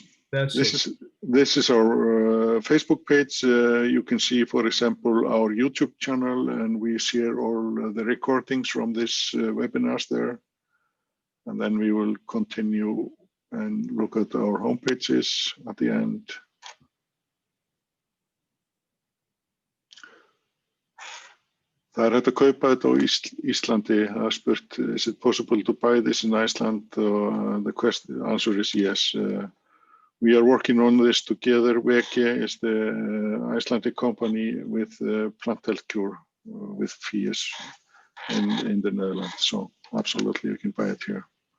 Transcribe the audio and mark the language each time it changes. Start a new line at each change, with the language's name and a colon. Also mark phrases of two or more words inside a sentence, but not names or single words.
English: This is our Facebook page. You can see, for example, our YouTube channel, and we share all the recordings from this webinars there. And then we will continue and look at our home pages at the end.
Icelandic: Það hægt að kaupa þetta á Íslandi. Það er spurt,
English: is it possible to buy this in Iceland? The answer is yes. We are working on this together. Verti is the Icelandic company with plant health cure with fees in the Netherlands. So absolutely, you can buy it here.